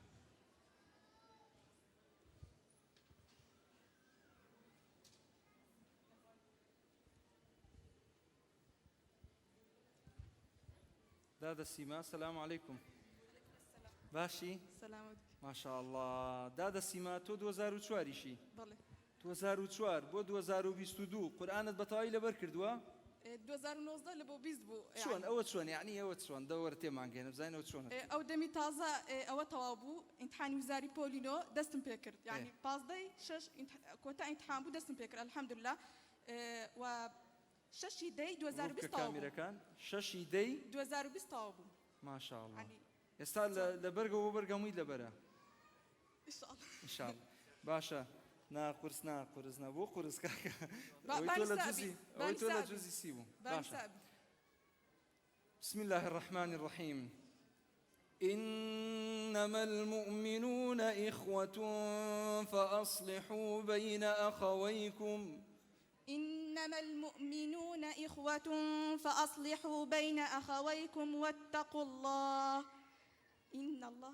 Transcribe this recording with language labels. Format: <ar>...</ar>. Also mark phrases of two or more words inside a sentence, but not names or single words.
<ckb>دادا سیما</ckb> <ar>سلام علیکم</ar> <ckb>باشی سلامت</ckb> <ar>ما شاء الله</ar> <ckb>دادا سیما تۆ 2004 بەڵێ 2004 بۆ 2022 قورئانت بەتەواوی لەبەر کردووە 2019 لە بۆ 20 بوو چۆن ئەوە چۆن یعنی ئەوە چۆن دەوەرە تێمانگەێنە بزانین ئەوە چۆن ئەو دەمی تازە ئەوە تەواو بوو ئیمتحانی وزاری پۆلینۆ دەستم پێ کرد یعنی 15 کۆتا ئیمتحان بوو دەستم پێ کرد الحەمدولله و شەشی دەی 2020 تەواو بوو کامیرەکان شەشی دەی 2020 تەواو بوو</ckb> <ar>ما شاء الله</ar> <ckb>ئێستا لە بەرگەوە بەرگەمووی لەبەرە ئینشاءالله باشە ناقورس بۆ قورس کاکە ئەوەی تۆ لە جوزی سی بوو باشە</ckb> <ar>بسم الله الرحمن الرحيم إنما المؤمنون إخوة فأصلحوا بين أخويكم إنما المؤمنون إخوة فأصلحوا بين أخويكم واتقوا الله إن الله</ar>